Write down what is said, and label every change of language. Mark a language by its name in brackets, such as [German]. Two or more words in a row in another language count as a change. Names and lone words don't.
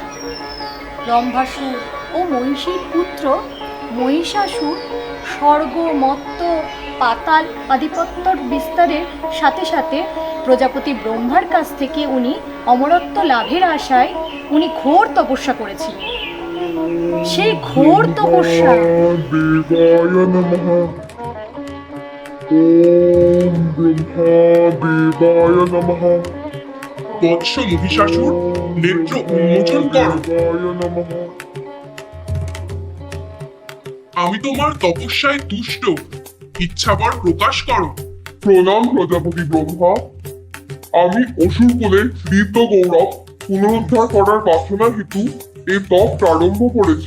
[Bangla] রম্ভাসুর ও মহিষীর পুত্র মহিষাসুর স্বর্গ, মত্ত, পাতাল আধিপত্যর বিস্তারের সাথে সাথে প্রজাপতি ব্রহ্মার কাছ থেকে উনি অমরত্ব লাভের আশায় উনি ঘোর তপস্যা করেছিলেন। সেই ঘোর তপস্যা [Sanskrit] দেবায় নমঃ। ওম ব্রহ্মা দেবায় নমঃ। [Bangla] বৎস মহিষাসুর, নেত্র উন্মোচন কর। [Sanskrit] দেবায় নমঃ। [Bangla] আমি তোমার তপস্যায় তুষ্ট, ইচ্ছাবর প্রকাশ করো। প্রণাম প্রজাপতি ব্রহ্মা। আমি অসুর কুলের দীর্ঘ গৌরব পুনরুদ্ধার করার বাসনা হেতু এই তপ প্রারম্ভ করেছি।